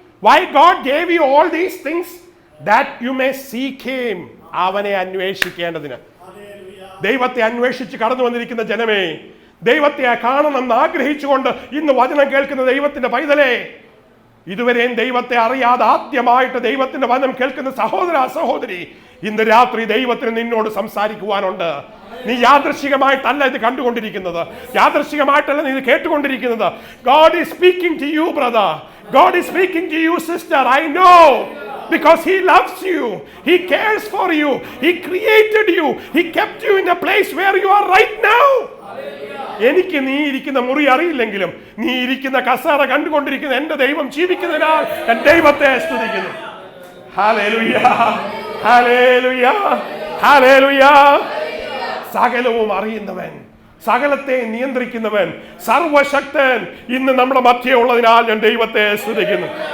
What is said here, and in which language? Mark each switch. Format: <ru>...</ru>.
<en>Why God gave you all these things? That you may seek him.</en> <ml>അവനെ അന്വേഷിക്കേണ്ടതിന്. ദൈവത്തെ അന്വേഷിച്ച് കടന്നു വന്നിരിക്കുന്ന ജനമേ, ദൈവത്തെ കാണണമെന്ന് ആഗ്രഹിച്ചുകൊണ്ട് ഇന്ന് വചനം കേൾക്കുന്ന ദൈവത്തിന്റെ പൈതലേ, ഇതുവരെയും ദൈവത്തെ അറിയാതെ ആദ്യമായിട്ട് ദൈവത്തിന്റെ വചനം കേൾക്കുന്ന സഹോദര സഹോദരി, ഇന്ന് രാത്രി ദൈവത്തിന് നിന്നോട് സംസാരിക്കുവാനുണ്ട്. നീ യാദൃശ്ചികമായിട്ടല്ല ഇത് കണ്ടുകൊണ്ടിരിക്കുന്നത്, യാദൃശ്ചികമായിട്ടല്ല നീ ഇത് കേട്ടുകൊണ്ടിരിക്കുന്നത്.</ml> <en>God is speaking to you, brother. God is speaking to you, sister. I know, because he loves you, he cares for you, he created you, he kept you in a place where you are right now.</en> <ml>എനിക്ക് നീ ഇരിക്കുന്ന മുറി അറിയില്ലെങ്കിലും നീ ഇരിക്കുന്ന കസേര കണ്ടുകൊണ്ടിരിക്കുന്ന എന്റെ ദൈവം ജീവിക്കുന്നതിനാൽ ഞാൻ ദൈവത്തെ സ്തുതിക്കുന്നു. Hallelujah, hallelujah, hallelujah. സകലവും അറിയുന്നവൻ, സകലത്തെ നിയന്ത്രിക്കുന്നവൻ, സർവശക്തൻ ഇന്ന് നമ്മുടെ മധ്യേ ഉള്ളതിനാൽ ഞാൻ ദൈവത്തെ സ്തുതിക്കുന്നു.</ml>